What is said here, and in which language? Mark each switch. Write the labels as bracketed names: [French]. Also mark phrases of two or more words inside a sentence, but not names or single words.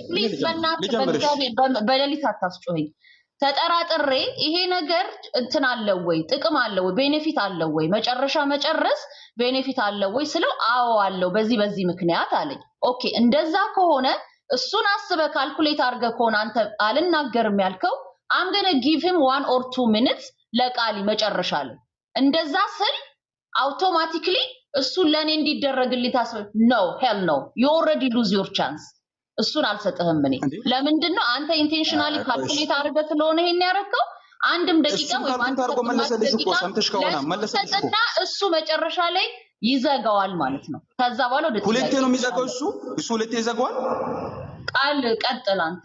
[Amharic] በሌሊት አታስጮኸኝ። ተጠራጥሬ ይሄ ነገር እንትን አለው ወይ ጥቅም አለው ወይ ቤኔፊት አለው ወይ መጨረስ ቤኔፊት አለው ወይ ስለው አዎ አለው በዚህ ምክንያት አለኝ። ኦኬ እንደዛ ከሆነ እሱን አስበህ ካልኩሌት አድርገህ ከሆነ አንተ አልናገርም ያልከው [English] I'm going to give him 1 or 2 minutes [Amharic] ለቃሊ መጨረሻ ላይ እንደዛ ስል አውቶማቲካሊ እሱ ለኔ እንዲደረግልኝ ታስብ ነው [English] hell no you already lose your chance [Amharic] እሱን አልሰጥህም። እኔ ለምንድነው አንተ [English] intentionally calculate [Amharic] አድርገህ ስለሆነ ይሄን ያረከው አንድም ደቂቃ ወይ አንተ መለሰልሽና እሱ መጨረሻ ላይ ይዘጋዋል ማለት ነው። ከዛ በኋላ ወደ ሁለቴ ነው የሚዘጋው እሱ ሁለቴ ይዘጋዋል። ቃል ቀጥል አንተ